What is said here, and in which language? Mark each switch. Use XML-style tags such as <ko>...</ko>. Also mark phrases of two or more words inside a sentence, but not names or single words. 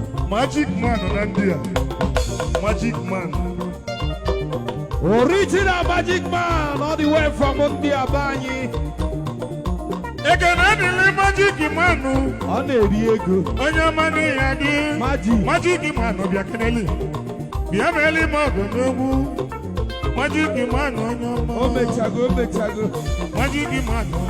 <en>Magic man</en> <ig>na ndị a.</ig> <en>Magic man. Original magic man all the way from India,</en> <ig>be anyị. Ekene dịrị</ig> <en>magic man.</en> <ig>Ọ na-eri ego. Onye ọma n'ihe dị. Magic.</ig> <en>Magic man</en> <ig>bịa keneli. Bịa meeli m ọgụ n'ugwu.</ig> <en>Magic man,</en> <ig>onye ọma. O mechago, o mechago.</ig> <en>Magic man.</en>